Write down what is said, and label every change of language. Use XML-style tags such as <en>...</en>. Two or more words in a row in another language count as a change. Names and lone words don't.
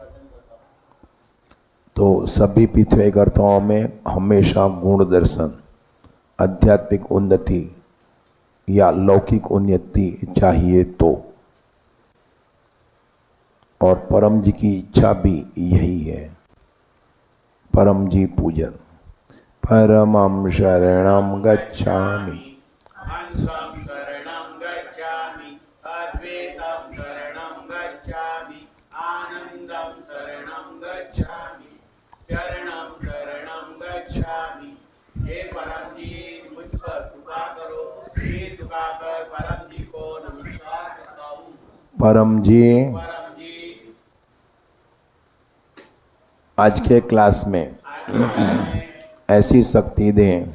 <hi>तो सभी पितृवाई कर्ताओं में हमेशा गुण दर्शन, आध्यात्मिक उन्नति या लौकिक उन्नति चाहिए तो, और परम जी की इच्छा भी यही है। परम जी पूजन।</hi> <sa>परमं शरणं गच्छामि, हंसं शरणं गच्छामि, अद्वैतं शरणं गच्छामि, आनंदं शरणं गच्छामि, चरणं शरणं गच्छामि।</sa> <hi>हे परम जी मुझ पर कृपा करो। सिर झुकाकर परम जी को नमस्कार करता हूँ। परम जी परम जी आज के क्लास में ऐसी शक्ति दें</hi>